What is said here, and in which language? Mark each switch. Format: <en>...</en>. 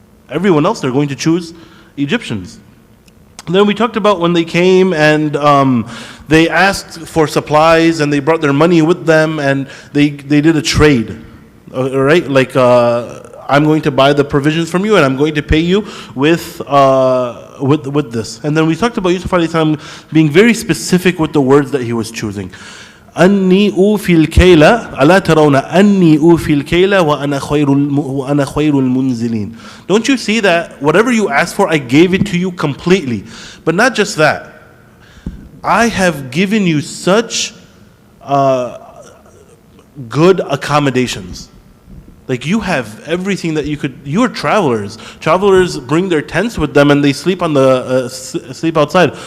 <en>Everyone else, they're going to choose Egyptians. Then we talked about when they came and they asked for supplies and they brought their money with them, and they did a trade, right? Like I'm going to buy the provisions from you and I'm going to pay you with this. And then we talked about Yusuf alayhi salam being very specific with the words that he was choosing.</en> <ar>أني أوفي الكيل ألا ترون أني أوفي الكيل وأنا خير المنزلين.</ar> <en>Don't you see that whatever you asked for, I gave it to you completely? But not just that, I have given you such good accommodations. Like, you have everything that you could. You are travelers. Travelers bring their tents with them and they sleep on sleep outside.</en>